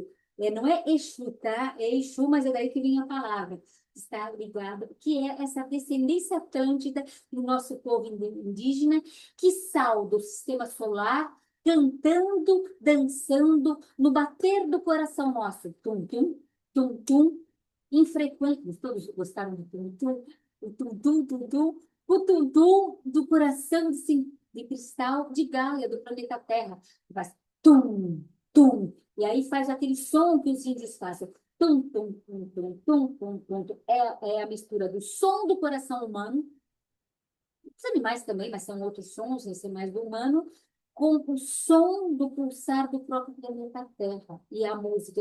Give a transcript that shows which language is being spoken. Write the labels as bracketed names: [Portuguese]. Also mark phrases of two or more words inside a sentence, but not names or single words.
[Portuguese] Não é Exu, tá? É Exu, mas é daí que vem a palavra. Está ligado, que é essa descendência atlântida do nosso povo indígena, que salda o sistema solar, cantando, dançando, no bater do coração nosso. Tum, tum, tum, tum, infrequente. Todos gostaram do tum, tum, o tum, tum, tum, tum, o tum, tum do coração de cristal de Gaia, do planeta Terra. Faz tum, tum. E aí faz aquele som que os índios fazem. Tum, tum, tum, tum, tum, tum, tum, tum. É a mistura do som do coração humano, os animais também, mas são outros sons, esse é mais do humano, com o som do pulsar do próprio planeta Terra e a música.